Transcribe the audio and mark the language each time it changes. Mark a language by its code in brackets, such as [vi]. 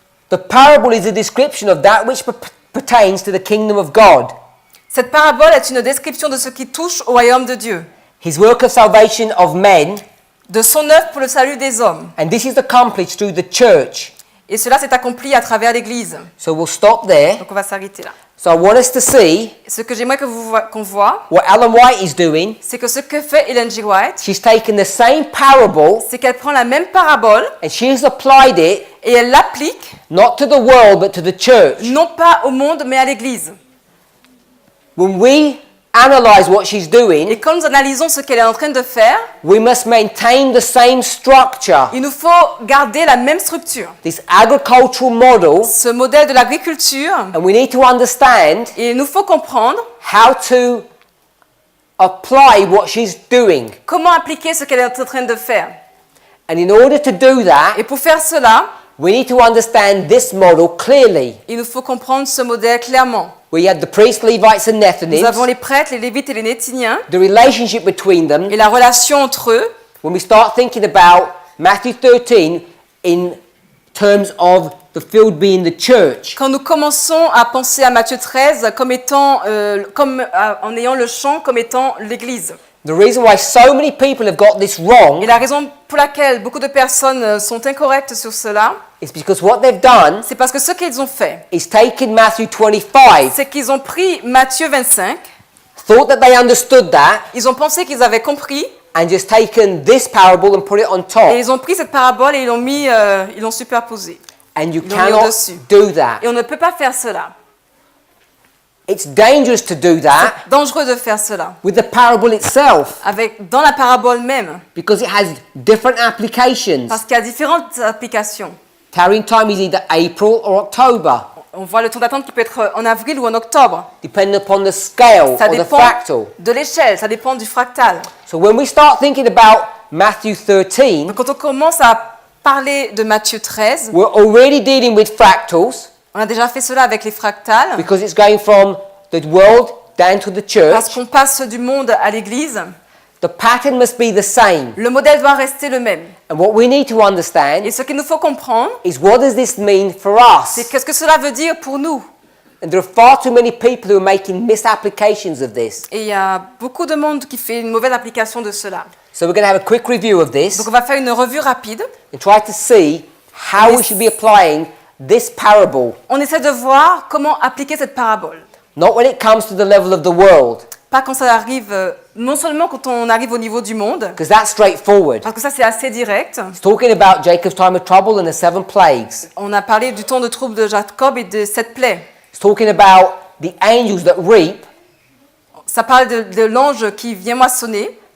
[en] The parable is a description of that which pertains to the kingdom of God. [fr] Cette parabole est une description de ce qui touche au royaume de Dieu, [en] His work of salvation of men, [fr] de son œuvre pour le salut des hommes. [en] and this is accomplished through the church. [fr] Et cela s'est accompli à travers l'Église. [en] So we'll stop there. [fr] Donc on va s'arrêter là. [en] So I want us to see [fr] Ce que j'aimerais qu'on voit, [en] what Ellen White is doing. [fr] c'est que ce que fait Ellen G. White, [en] She's taken the same parable [fr] c'est qu'elle prend la même parabole [en] and she's applied it [fr] et elle l'applique, [en] not to the world but to the church. [fr] non pas au monde, mais à l'Église. [en] When we analyze what she's doing, [fr] Et quand nous analysons ce qu'elle est en train de faire, [en] we must maintain the same structure. [fr] il nous faut garder la même structure, [en] This agricultural model, [fr] ce modèle de l'agriculture, [en] and we need to understand [fr] et il nous faut comprendre [en] how to apply what she's doing. [fr] comment appliquer ce qu'elle est en train de faire. [en] And in order to do that, [fr] Et pour faire cela, [en] we need to understand this model clearly. [fr] il nous faut comprendre ce modèle clairement. [en] We had the priests, Levites, and [fr] Nous avons les prêtres, les Lévites et les Néthiniens, [en] the relationship between them. [fr] et la relation entre eux. [en] When we start thinking about Matthew 13 in terms of the field being the church, [fr] Quand nous commençons à penser à Matthieu 13 comme étant, en ayant le champ comme étant l'Église. [en] the reason why so many people have got this wrong [fr] Et la raison pour laquelle beaucoup de personnes sont incorrectes sur cela, [en] is because what they've done [fr] c'est parce que ce qu'ils ont fait, [en] is taken Matthew 25, [fr] c'est qu'ils ont pris Matthieu 25, [en] thought that they understood that, [fr] ils ont pensé qu'ils avaient compris, [en] and just taken this parable and put it on [fr] et [en] top. [fr] ils ont pris cette parabole et ils l'ont superposée. [en] And you [fr] Ils l'ont mis [en] cannot [fr] au-dessus. [en] do that. [fr] Et on ne peut pas faire cela. [en] It's dangerous to do that [fr] C'est dangereux de faire cela. [en] with the parable itself [fr] Dans la parabole même, [en] because it has different applications. [fr] parce qu'il y a différentes applications. [en] Tarrying time is either April or October, [fr] On voit le temps d'attente qui peut être en avril ou en octobre. [en] depending upon the scale [fr] Ça [en] or the [fr] dépend [en] fractal. [fr] de l'échelle, ça dépend du fractal. [en] So when we start thinking about Matthew 13, [fr] Donc quand on commence à parler de Matthieu 13, [en] we're already dealing with fractals [fr] on a déjà fait cela avec les fractales, [en] because it's going from the world down to the [fr] parce [en] church. [fr] qu'on passe du monde à l'Église. [en] The pattern must be the same. [fr] Le modèle doit rester le même. [en] And what we need to understand [fr] Et ce qu'il nous faut comprendre, [en] is what does this mean for [fr] c'est [en] us? [fr] qu'est-ce que cela veut dire pour nous. [en] And there are far too many people who are making misapplications of this. [fr] Et il y a beaucoup de monde qui fait une mauvaise application de cela. [en] So we're going to have a quick review of this [fr] Donc on va faire une revue rapide. [en] and try to see how we should be applying this parable, [fr] On essaie de voir comment appliquer cette parabole. [en] not when it comes to the level of the world, [fr] Pas quand ça arrive, non seulement quand on arrive au niveau du monde, [en] because that's straightforward. [fr] parce que ça c'est assez direct. [en] It's talking about Jacob's time of trouble and the 7 plagues. [fr] On a parlé du temps de trouble de Jacob et de cette plaie. [en] It's talking about the angels that reap, [fr] Ça parle de l'ange qui vient moissonner